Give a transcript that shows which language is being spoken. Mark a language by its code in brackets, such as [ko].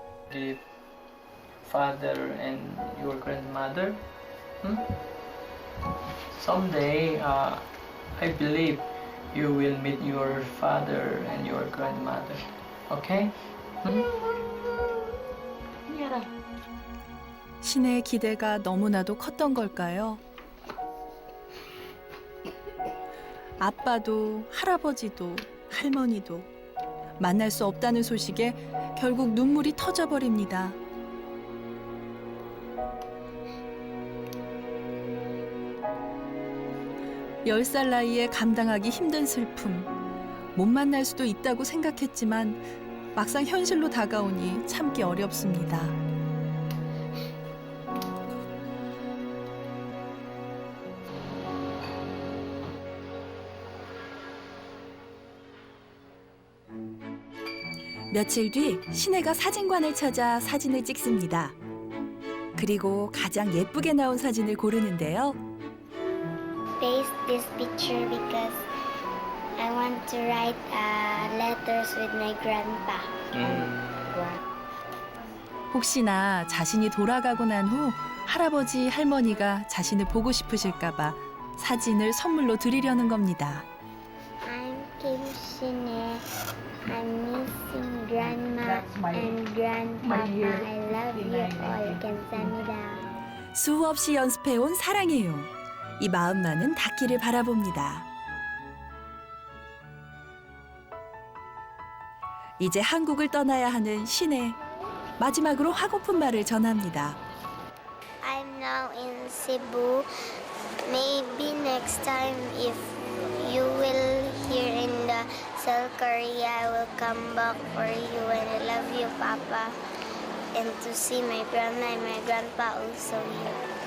[en] The father and your grandmother. Someday, I believe you will meet your father and your grandmother. Okay? [ko] 신의 기대가 너무나도 컸던 걸까요? 아빠도 할아버지도 할머니도 만날 수 없다는 소식에 결국 눈물이 터져버립니다. 열 살 나이에 감당하기 힘든 슬픔. 못 만날 수도 있다고 생각했지만 막상 현실로 다가오니 참기 어렵습니다. 며칠 뒤 신혜가 사진관을 찾아 사진을 찍습니다. 그리고 가장 예쁘게 나온 사진을 고르는데요. [en] Paste this picture because I want to write letters with my grandpa. [ko] 혹시나 자신이 돌아가고 난 후 할아버지, 할머니가 자신을 보고 싶으실까봐 사진을 선물로 드리려는 겁니다. [en] I'm Kim Shine. I'm missing grandma and grandpapa. I love you all. [ko] 감사합니다. 수없이 연습해온 사랑해요. 이 마음만은 닿기를 바라봅니다. 이제 한국을 떠나야 하는 신혜. 마지막으로 하고픈 말을 전합니다. [en] I'm now in Cebu. Maybe next time if you will here in the South Korea, I will come back for you and I love you, Papa. And to see my grandma and my grandpa also here.